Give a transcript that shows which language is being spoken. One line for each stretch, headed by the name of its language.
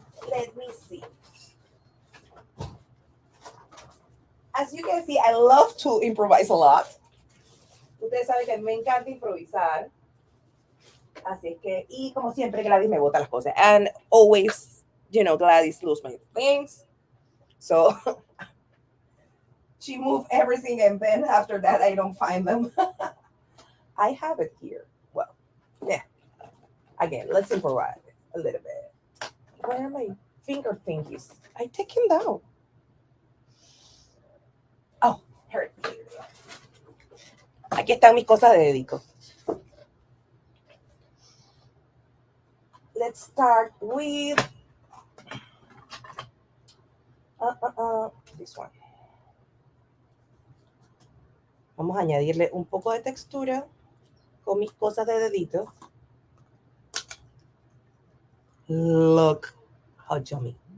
English: Let me see. As you can see, I love to improvise a lot.
Spanish: Ustedes saben que me encanta improvisar. Así es que, y como siempre, Gladys me bota las cosas.
English: And always, Gladys lose my things. So, she moved everything, and then after that, I don't find them. I have it here. Well, yeah. Again, let's improvise a little bit. Where are my finger thingies? I take him down. Oh, here.
Spanish: Aquí están mis cosas de dedico.
English: Let's start with this one.
Spanish: Vamos a añadirle un poco de textura con mis cosas de dedito.
English: Look how yummy.